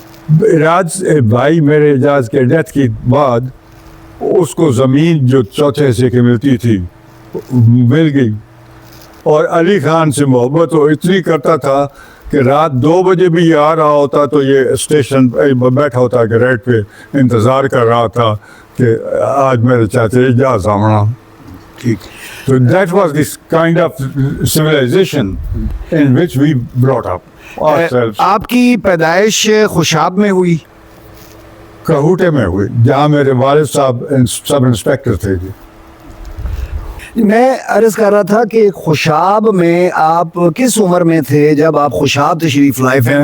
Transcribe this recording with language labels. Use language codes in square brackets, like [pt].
[ur] اعجاز بھائی میرے اعجاز کے ڈیتھ کے بعد اس کو زمین جو چوتھے حصے کی ملتی تھی مل گئی, اور علی خان سے محبت وہ اتنی کرتا تھا کہ رات 2 بجے بھی یہ آ رہا ہوتا تو یہ اسٹیشن بیٹھا ہوتا کہ ریٹ پہ انتظار کر رہا تھا کہ آج میرے چاچے اجازت آمنا. ٹھیک, [en] so that was this kind of civilization in which we brought up ourselves. [ur] آپ کی پیدائش خوشاب میں ہوئی؟ کہوٹے میں ہوئی, جہاں میرے والد صاحب سب انسپیکٹر تھے. میں عرض کر رہا تھا کہ خوشاب میں آپ کس عمر میں تھے جب آپ خوشاب تشریف لائے؟